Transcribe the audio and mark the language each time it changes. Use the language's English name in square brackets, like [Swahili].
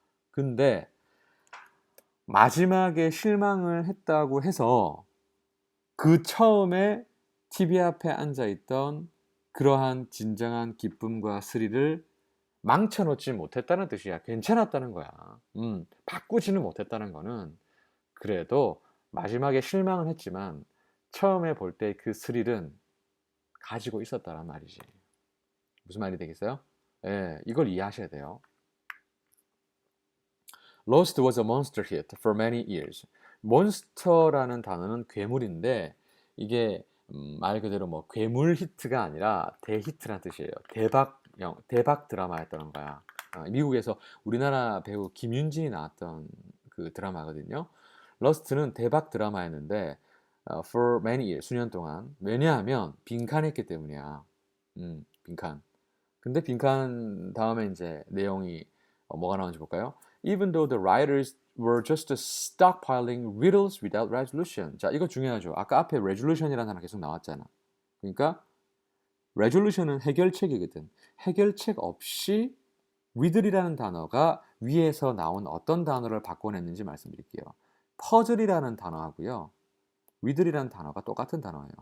[Korean] 근데 마지막에 실망을 했다고 해서 그 처음에 TV 앞에 앉아 있던 그러한 진정한 기쁨과 스릴을 망쳐놓지 못했다는 뜻이야. 괜찮았다는 거야. 바꾸지는 못했다는 거는 그래도 마지막에 실망은 했지만 처음에 볼 때 그 스릴은 가지고 있었다란 말이지. 무슨 말이 되겠어요? 예, 이걸 이해하셔야 돼요. [English] Lost was a monster hit for many years. [Korean] 몬스터라는 단어는 괴물인데 이게 말 그대로 뭐 괴물 히트가 아니라 대히트란 뜻이에요. 대박 드라마였다는 거야. 미국에서 우리나라 배우 김윤진이 나왔던 그 드라마거든요. 러스트는 대박 드라마였는데 [English] for many years, [Korean] 수년 동안. 왜냐하면 빈칸했기 때문이야. 빈칸. 근데 빈칸 다음에 이제 내용이 뭐가 나오는지 볼까요? [English] Even though the writers were just stockpiling riddles without resolution. [Korean] 자, 이거 중요하죠. 아까 앞에 resolution이라는 단어 계속 나왔잖아. 그러니까 resolution은 해결책이거든. 해결책 없이 riddle이라는 단어가 위에서 나온 어떤 단어를 바꿔냈는지 말씀드릴게요. 퍼즐이라는 단어하고요. riddle이라는 단어가 똑같은 단어예요.